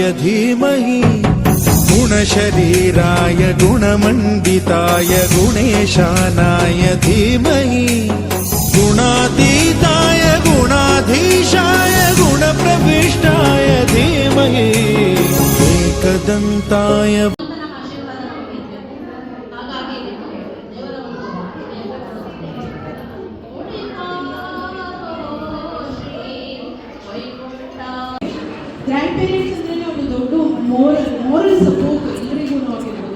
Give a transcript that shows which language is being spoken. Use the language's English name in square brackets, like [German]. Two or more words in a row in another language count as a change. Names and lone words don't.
[Sanskrit] धीमहि, गुणशरीराय गुणमण्डिताय गुणेशानाय धीमहि, गुणातीताय गुणाधीशाय गुणप्रविष्टाय धीमहि, एकदन्ताय [English] grand parents [Kannada] ಅಂದ್ರೆ ಒಂದು ದೊಡ್ಡ [English] moral support [Kannada] ಎಲ್ಲರಿಗೂ ಆಗಿರ್ಬೋದು.